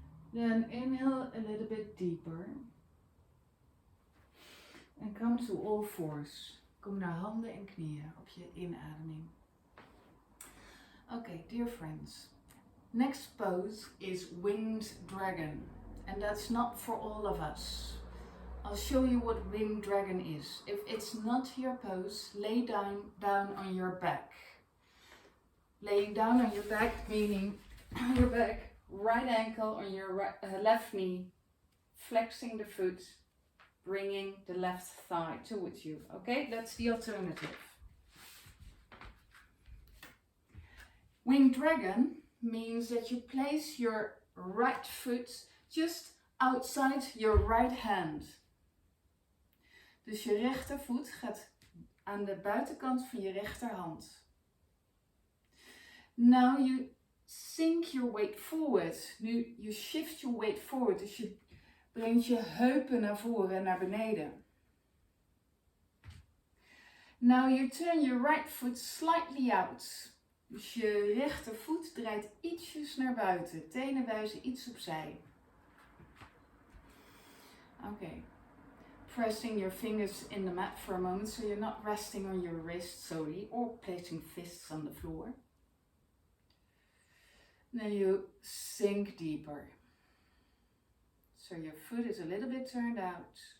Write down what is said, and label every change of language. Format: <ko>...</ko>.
<en>Then inhale a little bit deeper.</en> <nl>En</nl> <en>come to all fours.</en> <nl>Kom naar handen en knieën op je inademing.</nl> <en>Okay, dear friends. Next pose is Winged Dragon. And that's not for all of us. I'll show you what Winged Dragon is. If it's not your pose, lay down on your back. Laying down on your back, meaning your back, right ankle on your left knee, flexing the foot, bringing the left thigh towards you. Okay, that's the alternative. Winged Dragon means that you place your right foot just outside your right hand.</en> <nl>Dus je rechtervoet gaat aan de buitenkant van je rechterhand.</nl> <en>Now you sink your weight forward.</en> <nl>Nu,</nl> <en>you shift your weight forward.</en> <nl>Dus je brengt je heupen naar voren en naar beneden.</nl> <en>Now you turn your right foot slightly out.</en> <nl>Dus je rechtervoet draait ietsjes naar buiten. Tenen wijzen iets opzij.</nl> <en>Okay. Pressing your fingers in the mat for a moment so you're not resting on your wrist solely or placing fists on the floor. Then you sink deeper. So your foot is a little bit turned out.</en>